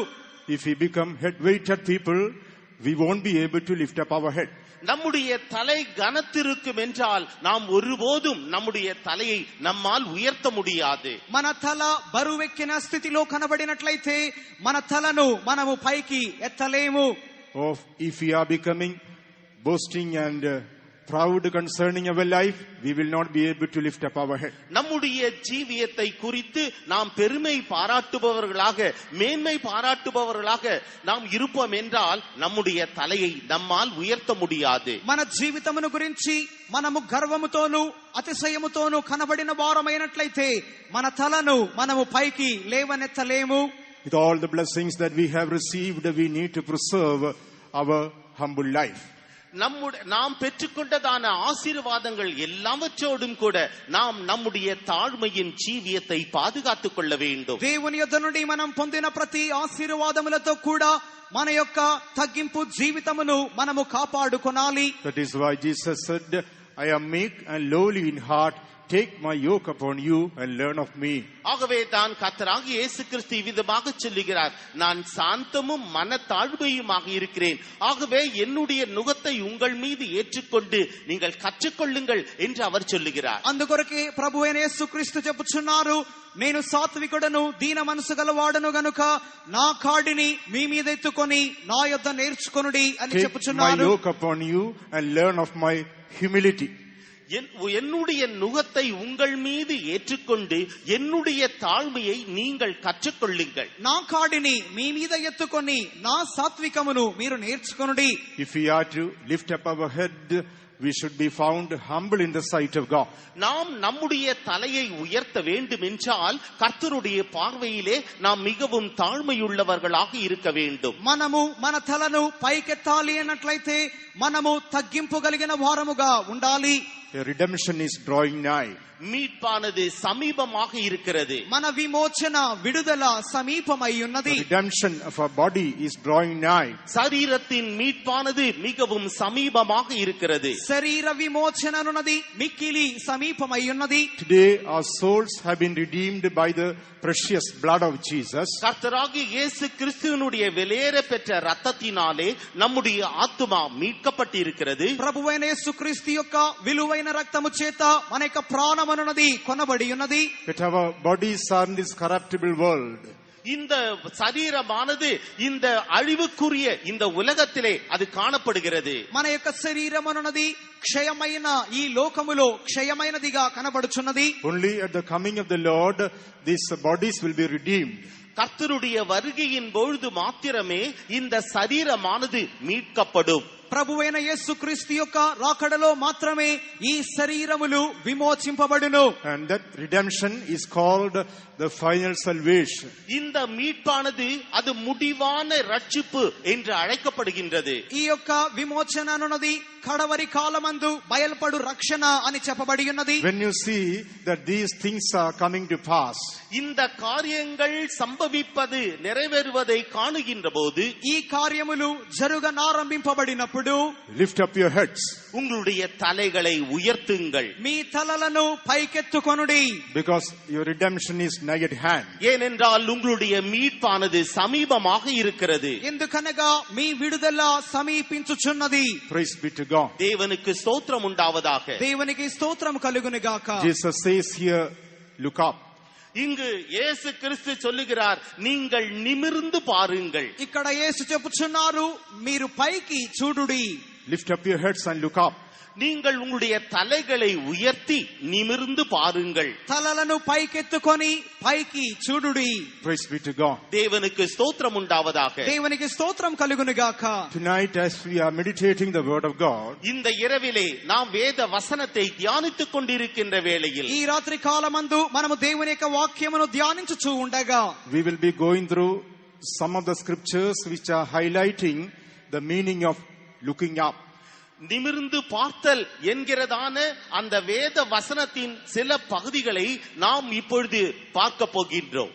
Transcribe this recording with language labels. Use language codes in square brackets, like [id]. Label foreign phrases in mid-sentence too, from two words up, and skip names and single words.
[en] If we become head-weighted people, we won't be able to lift up our head. [ta] நம்முடைய தலை கனத்திருக்கும் என்றால் நாம் ஒருபோதும் நம்முடைய தலையை நம்மால் உயர்த்த முடியாது. [te] మన తల బరువెక్కిన స్థితిలో కనబడినట్లయితే మన తలను మనము పైకి ఎత్తలేము. [en] Or if we are becoming boasting and proud concerning our life, we will not be able to lift up our head. [ta] நம்முடைய ஜீவியத்தை குறித்து நாம் பெருமை பாராட்டுபவர்களாக மேன்மை பாராட்டுபவர்களாக நாம் இருப்போம் என்றால் நம்முடைய தலையை நம்மால் உயர்த்த முடியாது. [te] మన జీవితమును గురించి మనము గర్వముతోను అతిశయముతోను కనబడిన వారమైనట్లయితే మన తలను మనము పైకి లేవనెత్తలేము. [en] With all the blessings that we have received, we need to preserve our humble life. [ta] நாம் பெற்றுக்கொண்டதான ஆசீர்வாதங்கள் எல்லாவற்றோடும் கூட நாம் நம்முடைய தாழ்மையின் ஜீவியத்தை பாதுகாத்துக் கொள்ள வேண்டும். [te] దేవుని యొద్ద నుండి మనం పొందిన ప్రతి ఆశీర్వాదములతో కూడా మన యొక్క తగ్గింపు జీవితమును మనము కాపాడుకొనాలి. [en] That is why Jesus said, I am meek and lowly in heart. Take my yoke upon you and learn of me. [ta] ஆகவே தான் கர்த்தராகிய இயேசு கிறிஸ்து விதமாக சொல்லுகிறார், நான் சாந்தமும் மனத்தாழ்மையுமாக இருக்கிறேன். ஆகவே என்னுடைய நுகத்தை உங்கள் மீது ஏற்றுக்கொண்டு நீங்கள் கற்றுக்கொள்ளுங்கள் என்று அவர் சொல்லுகிறார். [te] అందుకొరకే ప్రభువైన యేసుక్రీస్తు చెప్పుచున్నారు, నేను సాత్వికుడను దీన మనసు గలవాడను గనుక నా కాడిని మీ మీద ఎత్తుకొని నా యొద్ద నేర్చుకొనుడి అని చెప్పుచున్నారు. [en] Take my yoke upon you and learn of my humility. [ta] என்னுடைய நுகத்தை உங்கள் மீது ஏற்றுக்கொண்டு என்னுடைய தாழ்மையை நீங்கள் கற்றுக்கொள்ளுங்கள். [te] నా కాడిని మీ మీద ఎత్తుకొని నా సాత్వికమును మీరు నేర్చుకొనుడి. [en] If we are to lift up our head, we should be found humble in the sight of God. [ta] நாம் நம்முடைய தலையை உயர்த்த வேண்டும் என்றால் கர்த்தருடைய பார்வையிலே நாம் மிகவும் தாழ்மையுள்ளவர்களாக இருக்க வேண்டும். [te] మనము మన తలను పైకెత్తాలి అన్నట్లయితే మనము తగ్గింపు కలిగిన వారముగా ఉండాలి. [en] The redemption is drawing nigh. [ta] மீட்பானது சமீபமாக இருக்கிறது. [te] మన విమోచన విడుదల సమీపమై ఉన్నది. [en] The redemption of our body is drawing nigh. [ta] சரீரத்தின் மீட்பானது மிகவும் சமீபமாக இருக்கிறது. [te] శరీర విమోచన అన్నది మిక్కిలి సమీపమై ఉన్నది. [en] Today our souls have been redeemed by the precious blood of Jesus. [ta] கர்த்தராகிய இயேசு கிறிஸ்துவினுடைய விலையேற பெற்ற இரத்தத்தினாலே நம்முடைய ஆத்துமா மீட்கப்பட்டிருக்கிறது. [te] ప్రభువైన యేసుక్రీస్తు యొక్క విలువైన రక్తము చేత మన యొక్క ప్రాణమనున్నది కొనబడి ఉన్నది. [en] That our bodies are in this corruptible world. [ta] இந்த சரீரமானது இந்த அழிவுக்குரிய இந்த உலகத்திலே அது காணப்படுகிறது. [te] మన యొక్క శరీరం అన్నది క్షయమైన ఈ లోకములో క్షయమైనదిగా కనబడుచున్నది. [en] Only at the coming of the Lord these bodies will be redeemed. [ta] கர்த்தருடைய வருகையின் பொழுது மாத்திரமே இந்த சரீரமானது மீட்கப்படும். [te] ప్రభువైన యేసుక్రీస్తు యొక్క రాకడలో మాత్రమే ఈ శరీరములు విమోచింపబడును. [en] And that redemption is called the final salvation. [ta] இந்த மீட்பானது அது முடிவான ரட்சிப்பு என்று அழைக்கப்படுகின்றது. [te] ఈ యొక్క విమోచన అన్నది కడవరి కాలమందు బయల్పడు రక్షణ అని చెప్పబడి ఉన్నది. [en] When you see that these things are coming to pass, [ta] இந்த காரியங்கள் சம்பவிப்பது நிறைவேறுவதை காணுகின்ற போது, [te] ఈ కార్యములు జరుగనారంభింపబడినప్పుడు [en] lift up your heads, [ta] உங்களுடைய தலைகளை உயர்த்துங்கள். [te] మీ తలలను పైకెత్తుకొనుడి. [en] because your redemption is nigh at hand. [ta] ஏனென்றால் உங்களுடைய மீட்பானது சமீபமாக இருக்கிறது. [te] ఎందుకనగా మీ విడుదల సమీపించుచున్నది. [en] Praise be to God. [ta] தேவனுக்கு ஸ்தோத்திரம் உண்டாவதாக. [te] దేవునికి స్తోత్రం కలుగును గాక. [en] Jesus says here, look up. [ta] இங்கு இயேசு கிறிஸ்து சொல்லுகிறார், நீங்கள் நிமிர்ந்து பாருங்கள். [te] ఇక్కడ యేసు చెప్పుచున్నారు, మీరు పైకి చూడుడి. [en] Lift up your heads and look up. [ta] நீங்கள் உங்களுடைய தலைகளை உயர்த்தி நிமிர்ந்து பாருங்கள். [te] తలలను పైకెత్తుకొని పైకి చూడుడి. [en] Praise be to God. [ta] தேவனுக்கு ஸ்தோத்திரம் உண்டாவதாக. [te] దేవునికి స్తోత్రం కలుగును గాక. [en] Tonight, as we are meditating the word of God, [ta] இந்த இரவிலே நாம் வேத வசனத்தை தியானித்துக் கொண்டிருக்கின்ற வேளையில், [te] ఈ రాత్రి కాలమందు మనము దేవుని యొక్క వాక్యమును ధ్యానించుచూ ఉండగా, [en] we will be going through some of the scriptures which are highlighting the meaning of looking up. [ta] நிமிர்ந்து பார்த்தல் என்கிறதான அந்த வேத வசனத்தின் சில பகுதிகளை நாம் இப்பொழுது பார்க்க போகின்றோம்.